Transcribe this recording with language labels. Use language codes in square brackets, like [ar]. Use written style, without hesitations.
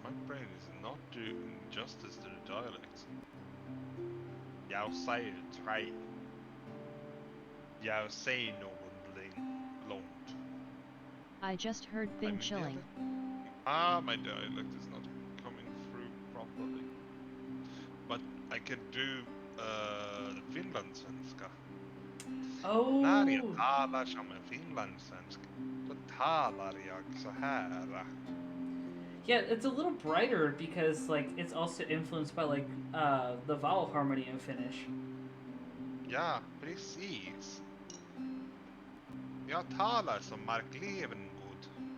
[en] My brain is not doing justice to the dialect. [sv] Jag säger tre. Jag säger någonting långt. [en] I just heard thing chilling. My dialect is not coming through properly. But I could do finlandssvenska. Oh. [sv] När jag talar som en finlandssvensk, då talar jag så här. [en] Yeah, it's a little brighter because like it's also influenced by like the vowel harmony in Finnish. [sv] Ja, precis. Jag talar som Mark Levengood.